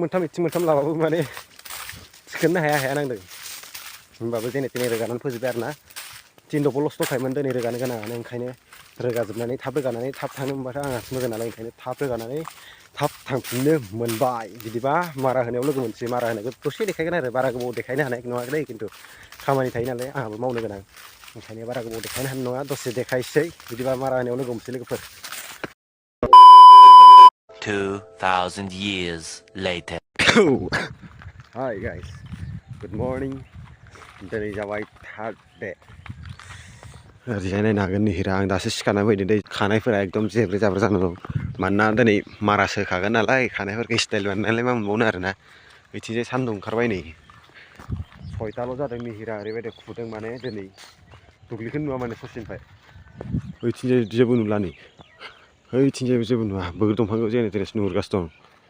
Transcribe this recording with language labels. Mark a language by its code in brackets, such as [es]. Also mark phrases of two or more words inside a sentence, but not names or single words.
[brx] मोनथाम लाबाबो माने थिखोनो हाया नांदों होमबाबो जेने तेने रोगानानै फोजोबबाय आरोना 3 दबल'सो दंखायोमोन दिनै रोगानो गोनाङानो ओंखायनो रोगाजोबनानै थाब थांनो मोनबाथ' आंहासो मोजां नालाय ओंखायनो थाब रोगानानै थाब थांफिननो मोनबाय बिदिबा मारा होनायाव लोगो मोनसै मारा होनायखौ दसे देखायगोन आरो बारा गोबाव देखायनो हानाय नङालै खिन्थु खामानि थायो नालाय आंहाबो मावनो गोनां ओंखायनो बारा गोबाव देखायनो हानाय नङा दसे देखायसै बिदिबा मारा होनायाव लोगो मोनसै लोगोफोर [en] 2000 years later. Hi guys, good morning. [brx] दिनै जाबाय [en] third day [brx] ओरैहाय नायनो हागोन निहिरा आं दासो सिखारना फैदों दै खानायफोरा एकदम जेब्रे जाब्रे जाना दं मानोना दिनै मारासो होखागोन नालाय खानायफोरखौ स्टाइल बानायनानै मा मोनबावनो आरोना बिथिंजाय सान्दुं ओंखारबाय नै 6टाल' जादों निहिरा ओरैबायदि खुदों माने दिनै दुब्लिखौनो नुवा माने ससेनिफ्राय ओइथिंजाय जेबो नुला नै ओइथिंजायबो जेबो नुवा बैग्रि दंफांखौ जेने तेनेसो नुहुरगासिनो दं